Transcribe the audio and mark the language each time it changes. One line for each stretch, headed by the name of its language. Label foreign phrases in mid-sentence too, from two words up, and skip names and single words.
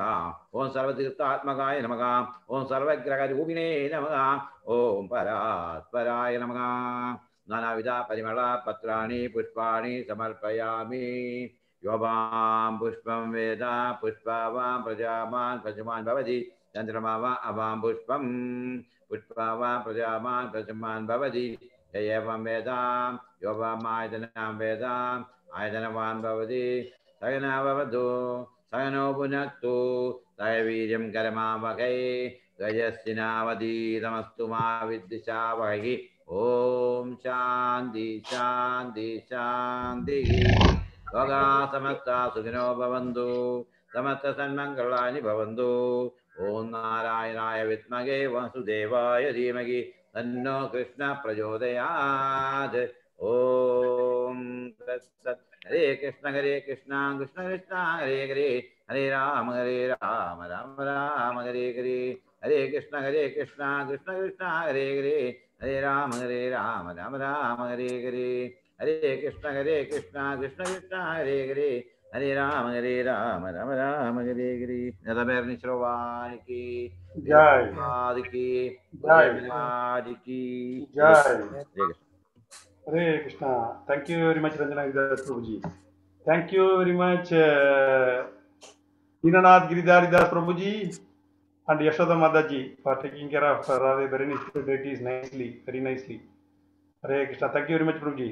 Sanskrit: ഓം സർവതീർത്ഥാത്മകായ നമഃ. ഓം സർവഗ്രഹരൂപിണേ നമഃ. ഓം പരാത്പരായ നമഃ. നാനാവിധ പരിമള പത്രാണി പുഷ്പാണി സമർപ്പയാമി. യോവാം പുഷ്പം വേദ പുഷ്പവാൻ പ്രജാവാൻ പ്രജമാൻ ഭവതി चंद्रमा वा अवां पुष्पं पुष्पा वा प्रजावान् प्रजमान् भवति एवं वेदां यो वा आयतनं वेदां आयतनवान् भवति सगनो भवतु सगनो भुनक्तु सह वीर्यं कर्मावहै गजस्विनावधीतमस्तु मा विद्विषावहै ओम शांति शांति शांति लोका समस्ता सुखिनो भवन्तु समस्त सन्मंगलानि भवन्तु ओम नारायणाय विद्महे वासुदेवाय धीमहि तन्नो कृष्ण प्रचोदयात् ओम तत्सत् हरे कृष्ण कृष्ण कृष्ण हरे हरे हरे राम राम राम हरे हरे हरे कृष्ण कृष्ण कृष्ण हरे हरे हरे राम राम राम हरे हरे हरे कृष्ण कृष्ण कृष्ण हरे हरे हरे राम राम राम हरे हरे नरमेर निश्रवाण की
Hindi: जय आदि की जय आदि की जय हरे कृष्ण
English: Hare Krishna. Thank you very much, Ranjana Giridhar Prabhuji. Thank you very much, Dinanath Giridhar Prabhuji and Yashoda Mataji for taking care of Radhe Bharani deities nicely, very nicely. Hare Krishna. Thank you very much, Prabhuji.